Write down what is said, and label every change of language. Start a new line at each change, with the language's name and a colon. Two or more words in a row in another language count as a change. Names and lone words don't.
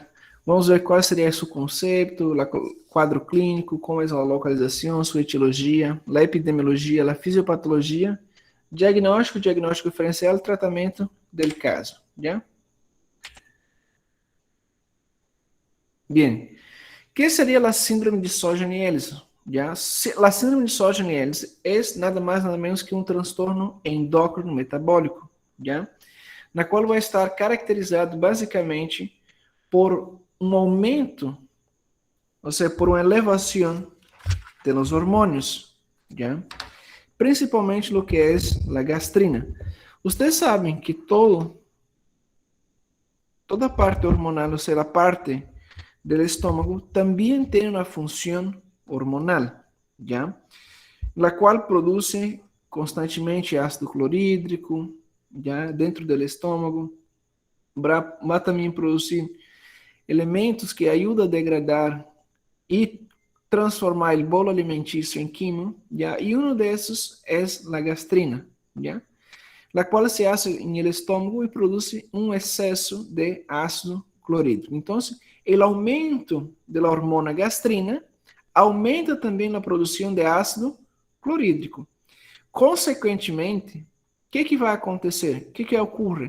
Portuguese: Vamos ver qual seria seu conceito, o quadro clínico, como é a localização, sua etiologia, a epidemiologia, a fisiopatologia, diagnóstico diferencial, tratamento do caso, já?
Spanish: Bien. ¿Qué sería la síndrome de Sjögren-Elson? ¿Ya? La síndrome de Sjögren-Elson es nada más nada menos que un trastorno endócrino metabólico, ¿ya?
Portuguese: Na qual vai estar caracterizado basicamente por um aumento, ou seja, por uma elevação
Spanish: de los
Portuguese: hormônios,
Spanish: ¿ya? Principalmente lo que es la gastrina.
Portuguese: Ustedes sabem que toda parte hormonal, ou seja, a parte
Spanish: del estómago,
Portuguese: também tem uma função hormonal,
Spanish: ¿ya? La cual produce constantemente ácido clorídrico, ¿ya?
Portuguese: Dentro do estômago, vai também produzir elementos que ajudam a degradar e transformar o bolo alimentício em quimo, ¿ya? E um desses é a gastrina,
Spanish: ¿ya?
Portuguese: La qual
Spanish: se hace
Portuguese: em el estômago e produz um excesso de ácido clorídrico. Então, o aumento da hormona gastrina aumenta também a produção de ácido clorídrico. Consequentemente, o que vai acontecer? O que ocorre?